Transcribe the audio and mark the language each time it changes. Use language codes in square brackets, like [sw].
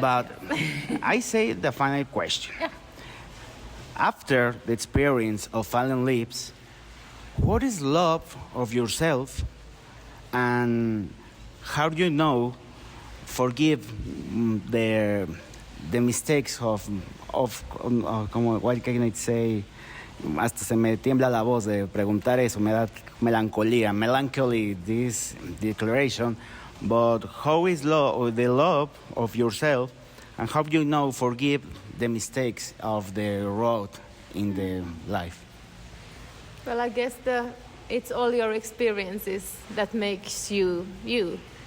[en] But I say the final question. Yeah. After the experience of Fallen Leaves, what is love of yourself, and how do you forgive the mistakes of what can I say? [es] Hasta se me tiembla la voz de preguntar eso, me da [en] melancholy, this declaration. But how is the love of yourself, and how do you forgive the mistakes of the road in the life? Well, I guess it's all your experiences that makes you you.